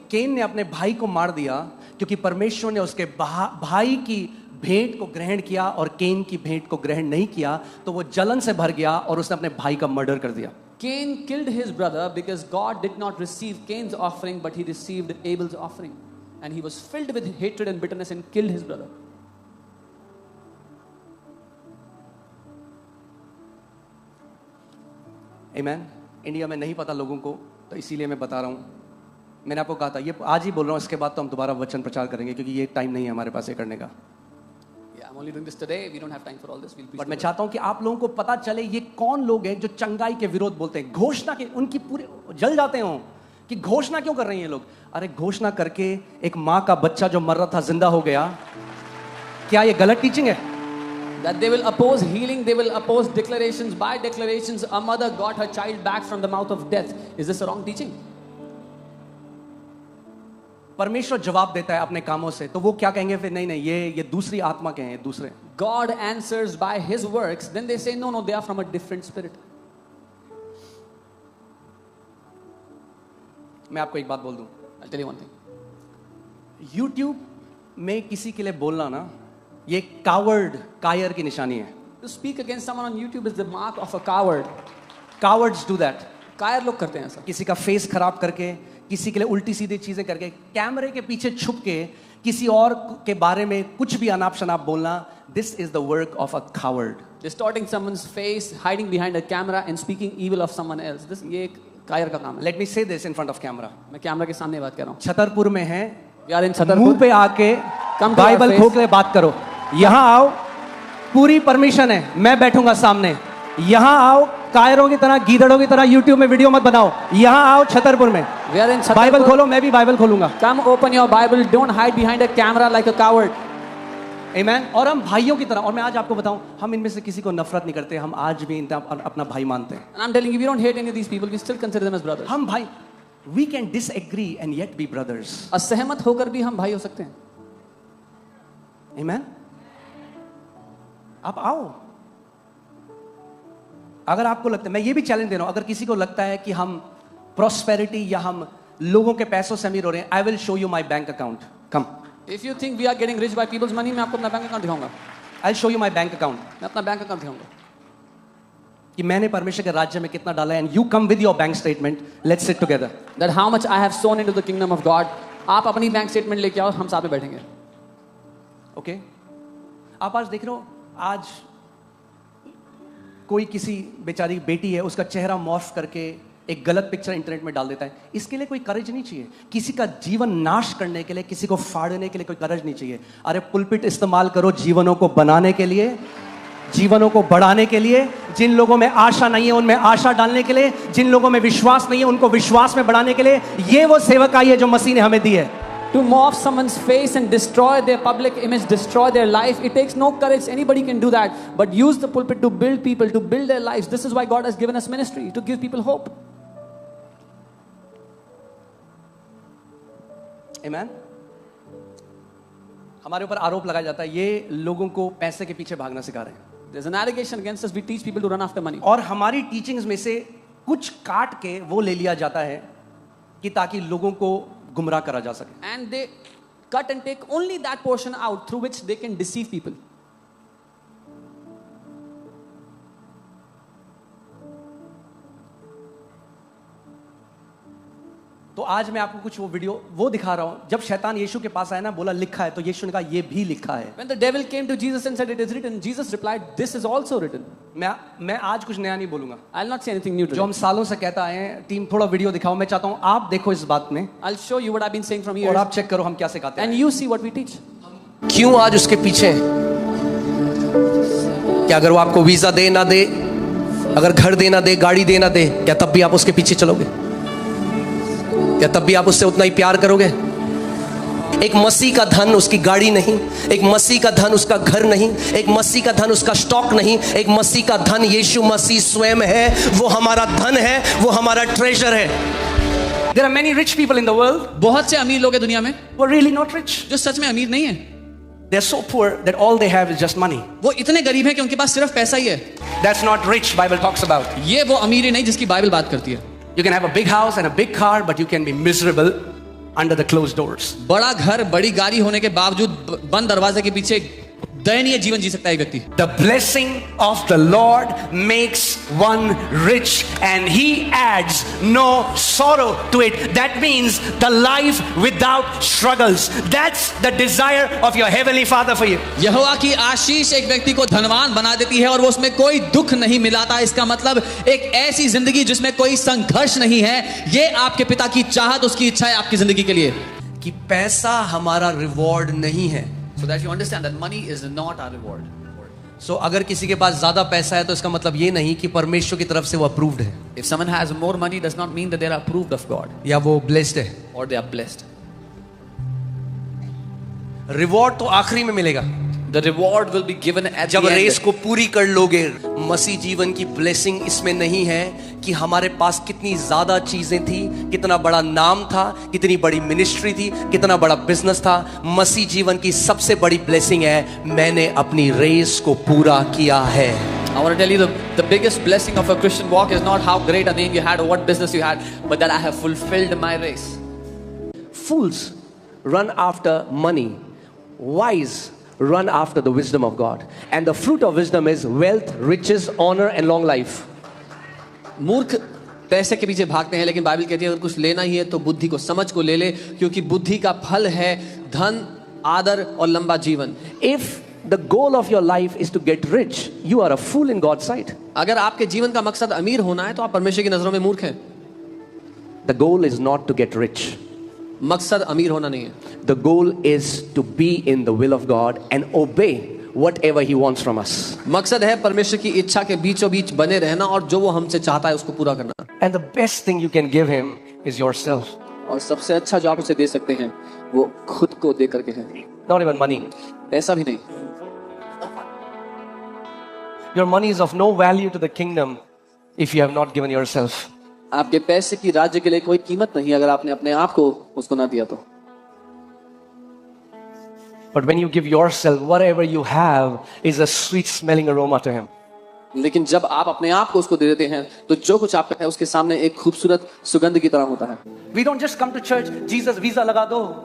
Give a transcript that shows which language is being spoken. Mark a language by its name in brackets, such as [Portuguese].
[Hindi] केन ने अपने भाई को मार दिया क्योंकि परमेश्वर ने उसके भाई की भेंट को ग्रहण किया और केन की भेंट को ग्रहण नहीं किया, तो वो जलन से भर गया और उसने अपने भाई का मर्डर कर दिया। [English] Cain killed his brother because God did not receive Cain's offering, but he received Abel's offering. And he was filled with hatred and bitterness and killed his brother. Amen. [Hindi] India में नहीं पता लोगों को, तो इसीलिए मैं बता रहा हूं। मैंने आपको कहा था, ये आज ही बोल रहा हूं, इसके बाद तो हम दोबारा वचन प्रचार करेंगे क्योंकि ये टाइम नहीं है हमारे पास ये करने का। [English] Yeah, I'm only doing this today. We don't have time for all this. We'll preach [Hindi] but मैं [English] tomorrow. [Hindi] चाहता हूं कि आप लोगों को पता चले ये कौन लोग हैं जो चंगाई के विरोध बोलते हैं, घोषणा के, उनकी पूरे जल जाते हो कि घोषणा क्यों कर रहे हैं ये लोग। अरे घोषणा करके एक माँ का बच्चा जो मर रहा था जिंदा हो गया, क्या ये गलत टीचिंग है? [English] That they will oppose healing, they will oppose declarations. By declarations, a mother got her child back from the mouth of death. Is this a wrong teaching? [Hindi] परमेश्वर जवाब देता है अपने कामों से, तो वो क्या कहेंगे फिर? नहीं नहीं, ये दूसरी आत्मा के हैं, दूसरे। [English] God answers by his works. Then they say, no, they are from a different spirit. [Hindi] मैं आपको एक बात बोल दूं, [English] I'll tell you one thing. [Hindi] YouTube में किसी के लिए बोलना ना, ये कायर की निशानी है। [English] To speak against someone on YouTube is the mark of a coward. Cowards do that. [Hindi] कायर लोग करते हैं ऐसा. किसी का फेस खराब करके, किसी के लिए उल्टी सीधी चीजें करके, कैमरे के पीछे छुप के किसी और के बारे में कुछ भी अनाप शनाप बोलना, [English] This is the work of a coward. Distorting someone's face, hiding behind a camera and speaking evil of someone else. This [Hindi] ये एक कायर का काम है. [English] Let me say this in front of camera. [Hindi] मैं कैमरा के सामने बात कर रहा हूँ. छतरपुर में है, [English] We are in [Hindi] मुंह [English] Chhatarpur. [Hindi] पे आके [English] Come to our [Hindi] Bible [English] face. [Hindi] खोल के बात करो। यहाँ आओ, पूरी परमिशन है, मैं बैठूंगा सामने। यहाँ आओ, कायरों की तरह, गीदड़ों की तरह यूट्यूब में वीडियो मत बनाओ। यहाँ आओ छतरपुर में, [English] We are in Chhatarpur. [Hindi] Bible खोलो, मैं भी बाइबल खोलूंगा। [English] Come open your Bible. Don't hide behind a camera like a coward. [Hindi] आमेन। और हम भाइयों की तरह, और मैं आज आपको बताऊं, हम इनमें से किसी को नफरत नहीं करते, हम आज भी इनका अपना भाई मानते हैं। [English] And I'm telling you, we don't hate any of these people. We still consider them as brothers. [Hindi] हम भाई, [English] we can disagree and yet be brothers। [Hindi] असहमत होकर भी हम भाई हो सकते हैं. आमेन। आप आओ, अगर आपको लगता है, मैं ये भी चैलेंज दे रहा हूं, अगर किसी को लगता है कि हम प्रॉस्पेरिटी या हम लोगों के पैसों से अमीर हो रहे हैं, [English] I will show you my bank account. Come, If you think we are getting rich by people's money, [Hindi] मैं आपको अपना बैंक अकाउंट दिखाऊंगा. [English] I show you my bank account, [Hindi] मैं अपना बैंक अकाउंट दिखाऊंगा. कि मैंने परमेश्वर के राज्य में कितना डाला है, [English] And you come with your bank statement, let's sit together. That how much I have sown into the kingdom of God. [Hindi] आप अपनी बैंक स्टेटमेंट लेके आओ, हम साथ में बैठेंगे. ओके आप आज देख रहे हो, आज कोई किसी बेचारी बेटी है, उसका चेहरा मॉर्फ करके एक गलत पिक्चर इंटरनेट में डाल देता है. इसके लिए कोई करेज नहीं चाहिए. किसी का जीवन नाश करने के लिए, किसी को फाड़ने के लिए कोई करेज नहीं चाहिए. अरे पुलपिट इस्तेमाल करो जीवनों को बनाने के लिए, जीवनों को बढ़ाने के लिए. जिन लोगों में आशा नहीं है उनमें आशा डालने के लिए, जिन लोगों में विश्वास नहीं है उनको विश्वास में बढ़ाने के लिए. ये वो सेवकाई है जो मसीह ने हमें दी है. [English] To morph someone's face and destroy their public image, destroy their life, it takes no courage. Anybody can do that. But use the pulpit to build people, to build their lives. This is why God has given us ministry, to give people hope. Amen. [Hindi] हमारे ऊपर आरोप लगाया जाता है ये लोगों को पैसे के पीछे भागना सिखा रहे हैं. [English] There's an allegation against us. We teach people to run after money. [Hindi] और हमारी टीचिंग्स में से कुछ काट के वो ले लिया जाता है कि ताकि लोगों को गुमराह करा जा सके. [English] And they cut and take only that portion out through which they can deceive people. [Hindi] तो आज मैं आपको कुछ वो वीडियो वो दिखा रहा हूं. जब शैतान यीशु के पास आया ना, बोला लिखा है, तो यीशु ने कहा ये भी लिखा है. [English] When the devil came to Jesus and said it is written, Jesus replied, this is also written. [Hindi] मैं आज कुछ नया नहीं बोलूंगा. [English] I'll not say anything new today. [Hindi] जो हम सालों से कहता आए हैं, टीम थोड़ा वीडियो दिखाओ. मैं चाहता हूं आप देखो इस बात में, [English] I'll show you what I've been saying from [Hindi] और [English] years, [Hindi] आप चेक करो हम क्या सिखाते हैं. [English] and you see what we teach. [Hindi] क्यों आज उसके पीछे? क्या अगर वो आपको वीजा दे ना दे, अगर घर दे ना दे, गाड़ी दे ना दे, क्या तब भी आप उसके पीछे चलोगे? क्या तब भी आप उससे उतना ही प्यार करोगे? एक मसीह का धन उसकी गाड़ी नहीं, एक मसीह का धन उसका घर नहीं, एक मसीह का धन उसका स्टॉक नहीं. एक मसीह का धन यीशु मसीह स्वयं है. वो हमारा धन है, वो हमारा ट्रेजर है. [English] There are many rich people in the world [Hindi] बहुत से अमीर लोग हैं दुनिया में [English] who are really not rich. [Hindi] जो सच में अमीर नहीं है. [English] They are so poor that all they have is just money. [Hindi] वो इतने गरीब हैं कि उनके पास सिर्फ पैसा ही है. [English] That's not rich Bible talks about. [Hindi] ये वो अमीरी नहीं जिसकी बाइबल बात करती है. [English] You can have a big house and a big car, but you can be miserable under the closed doors. [Hindi] बड़ा घर, बड़ी गाड़ी होने के बावजूद बंद दरवाजे के पीछे दयनीय जीवन जी सकता है एक व्यक्ति. [English] The blessing of the Lord makes one rich and he adds no sorrow to it. That means the life without struggles. That's the desire of your heavenly Father for you. [Hindi] यहोवा की आशीष एक व्यक्ति को धनवान बना देती है और वो उसमें कोई दुख नहीं मिलाता. इसका मतलब एक ऐसी जिंदगी जिसमें कोई संघर्ष नहीं है. ये आपके पिता की चाहत, उसकी इच्छा है आपकी जिंदगी के लिए. कि पैसा हमारा रिवॉर्ड नहीं है. [English] So that you understand that money is not our reward. So [Hindi] अगर किसी के पास ज्यादा पैसा है तो इसका मतलब ये नहीं कि परमेश्वर की तरफ से वो अप्रूव्ड है. [English] If someone has more money does not mean that they are approved of God [Hindi] या वो ब्लेस्ड है, [English] or they are blessed. [Hindi] Reward तो आखिरी में मिलेगा. [English] The reward will be given at [Hindi] जब [English] the end. [Hindi] रेस को पूरी कर लोगे. मसीह जीवन की ब्लेसिंग इसमें नहीं है कि हमारे पास कितनी ज्यादा चीजें थी, कितना बड़ा नाम था, कितनी बड़ी मिनिस्ट्री थी, कितना बड़ा बिजनेस था. मसीह जीवन की सबसे बड़ी ब्लेसिंग है, मैंने अपनी रेस को पूरा किया है. [English] I want to tell you the biggest blessing of a Christian walk is not how great a name you had or what business you had, but that I have fulfilled my race. Fools run after money. Wise run after the wisdom of God. And the fruit of wisdom is wealth, riches, honor and long life. [Hindi] मूर्ख पैसे के पीछे भागते हैं, लेकिन Bible कहती है अगर कुछ लेना ही है तो बुद्धि को, समझ को ले ले, क्योंकि बुद्धि का फल है धन, आदर और लंबा जीवन. [English] If the goal of your life is to get rich, you are a fool in God's sight. [Hindi] अगर आपके जीवन का मकसद अमीर होना है तो आप परमेश्वर की नजरों में मूर्ख हैं. [English] The goal is not to get rich. [Hindi] मकसद अमीर होना नहीं है. [English] The goal is to be in the will of God and obey whatever He wants from us. [Hindi] मकसद है परमेश्वर की इच्छा के बीचों बीच बने रहना और जो वो हमसे चाहता है उसको पूरा करना. [English] And the best thing you can give Him is yourself. [Hindi] और सबसे अच्छा जो आप उसे दे सकते हैं वो खुद को दे करके है. [English] Not even money. [Hindi] पैसा भी नहीं. [English] Your money is of no value to the kingdom if you have not given yourself. [Hindi] आपके पैसे की राज्य के लिए कोई कीमत नहीं अगर आपने अपने आप को उसको ना दिया तो. [English] But when you give yourself, whatever you have is a sweet smelling aroma to Him. [Hindi] लेकिन जब आप अपने आप को उसको दे देते हैं तो जो कुछ आपका है उसके सामने एक खूबसूरत सुगंध की तरह होता है. [English] We don't just come to church, Jesus visa [Hindi] लगा दो.